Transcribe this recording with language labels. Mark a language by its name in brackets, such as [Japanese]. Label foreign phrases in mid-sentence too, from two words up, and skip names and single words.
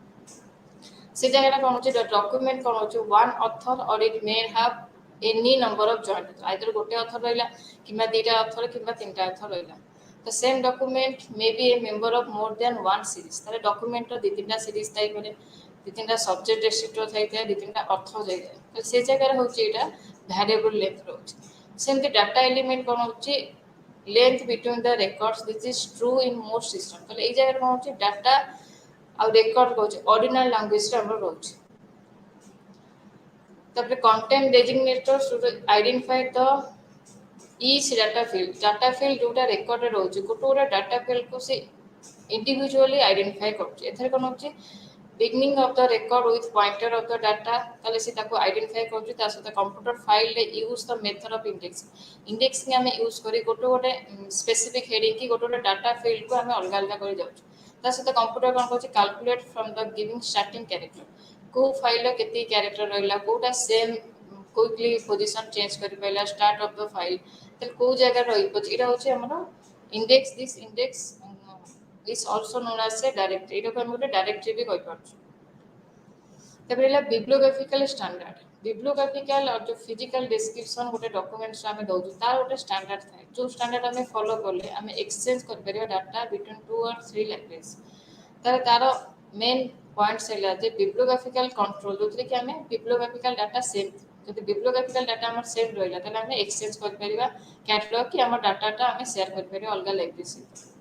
[Odia] ସେ ଜାଗାରେ କ'ଣ ହେଉଛି [English] document [Odia] କ'ଣ ହେଉଛି [English] one author or it may have any number of joint either [Odia] ଗୋଟେ ଅଥର ରହିଲା କିମ୍ବା ଦୁଇଟା ଅଥର କିମ୍ବା ତିନିଟା ଅଥର ରହିଲା। [English] ତ same document may be a member of more than one series. [Odia] ତାହେଲେ ଡକୁମେଣ୍ଟର ଦୁଇ ତିନିଟା ସିରିଜ୍ ଥାଇପାରେ ଦୁଇ ତିନିଟା [English] subject receptor [Odia] ଥାଇଥାଏ ଦୁଇ ତିନିଟା ଅଥର ଯାଇଥାଏ। ତ ସେ ଜାଗାରେ ହେଉଛି ଏଇଟା [English] variable length [Odia] ରହୁଛି। ସେମିତି [English] data element [Odia] କ'ଣ ହେଉଛି [English] length between the records this is true in most system। [Odia] ତାହେଲେ ଏଇ ଜାଗାରେ କ'ଣ ହେଉଛି ଡାଟା ଆଉ ରେକର୍ଡ କହୁଛି [English] ordinal languageରେ [Odia] ଆମର ରହୁଛି। [English] ତାପରେ content designator should identify the each data field [Odia] ଯୋଉଟା ରେକର୍ଡରେ ରହୁଛି ଗୋଟେ ଗୋଟେ [English] data fieldକୁ ସେ individually identify କରୁଛି। [Odia] ଏଥିରେ କ'ଣ ହେଉଛି [English] beginning of the record with pointer of the data [Odia] ତାହେଲେ ସେ ତାକୁ ଆଇଡେଣ୍ଟିଫାଏ କରୁଛି। ତା ସହିତ [English] computer fileରେ use the method of indexing [Odia] ଆମେ ୟୁଜ୍ କରି ଗୋଟେ ଗୋଟେ [English] specific heading [Odia] କି ଗୋଟେ ଗୋଟେ [English] data fieldକୁ [Odia] ଆମେ ଅଲଗା ଅଲଗା କରି ଯାଉଛୁ। ତା ସହିତ କମ୍ପ୍ୟୁଟର କ'ଣ କରୁଛି [English] calculate from the giving starting character [Odia] କେଉଁ ଫାଇଲର କେତିକି କ୍ୟାରେକ୍ଟର ରହିଲା କେଉଁଟା [English] same quickly position change [Odia] କରିପାରିଲା [English] start of the file [Odia] ତାହେଲେ କେଉଁ ଜାଗାରେ ରହିପାରୁଛି ଏଇଟା ହେଉଛି ଆମର ଇଣ୍ଡେକ୍ସ [English] this index is also known as a directory [Odia] ଏଇଟାକୁ ଆମେ ଗୋଟେ ଡାଇରେକ୍ଟରି ବି କହିପାରୁଛୁ। ତାପରେ ହେଲା [English] bibliographical standard [Odia] ବିବ୍ଲିଓଗ୍ରାଫିକାଲ ଆଉ ଯେଉଁ [English] physical description [Odia] ଗୋଟେ ଡକୁମେଣ୍ଟସ୍ ଆମେ ଦେଉଛୁ ତାର ଗୋଟେ ଷ୍ଟାଣ୍ଡାର୍ଡ ଥାଏ ଯେଉଁ ଷ୍ଟାଣ୍ଡାର୍ଡ ଆମେ ଫଲୋ କଲେ ଆମେ ଏକ୍ସଚେଞ୍ଜ କରିପାରିବା [English] data between 2 or 3 language. [Odia] ତାର [English] main points [Odia] ହେଲା ଯେ [English] bibliographical control [Odia] ଯେଉଁଥିରେ କି ଆମେ [English] bibliographical data same [Odia] ଯଦି [English] bibliographical data [Odia] ଆମର ସେମ୍ ରହିଲା ତାହେଲେ ଆମେ ଏକ୍ସଚେଞ୍ଜ କରିପାରିବା କ୍ୟାଟଲଗ୍ କି ଆମ ଡାଟାଟା ଆମେ ସେୟାର କରିପାରିବା ଅଲଗା ଲାଇବ୍ରେରୀ ସହିତ।